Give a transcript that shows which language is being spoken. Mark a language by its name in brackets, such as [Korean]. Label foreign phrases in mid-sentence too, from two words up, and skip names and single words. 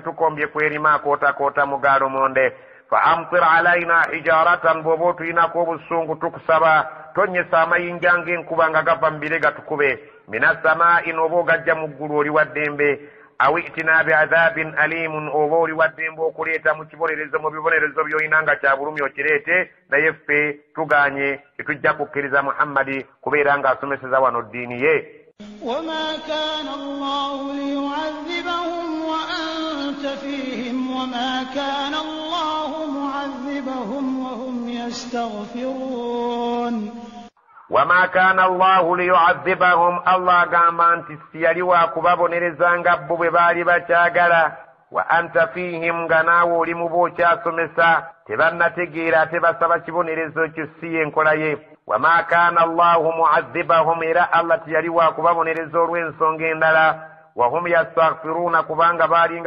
[Ganda] tukombye kwerima akootakoota mu gaalomonde [Arabic] فأمطر علينا حجارة [Ganda] bw'oba otuyinako obusungu tukusaba tonnyesa amayinja ng'enkuba nga gava mu bire gatukube minasamaa'i n'oba ogajja mu ggulu oli wa ddembe [Arabic] أو ائتنا بعذاب أليم [Ganda] oba oli wa ddembe okuleeta mu kibonerezo mu bibonerezo by'olina nga kya bulumi okireete naye ffe tuganye tetujja kukkiriza Muhammadi kubeera ng'asomeseza wano ddiini ye [Arabic] وما كان الله ليعذبهم وأنت فيهم وما كان الله معذبهم وهم يستغفرون وما كان الله ليعذبهم الله [Ganda] gamba nti siyali wa kubabonerezanga bo bwe baali bakyagala [Arabic] وأنت فيهم [Ganda] nga naawe oli mu b'okyasomesa tebannategeera ate basaba kibonerezo ekyo si y'enkola ye [Arabic] وما كان الله معذبهم [Ganda] era Allah tiyali wa kubabonereza olw'ensonga endala [Arabic] وهم يستغفرون [Ganda] kubanga baalinga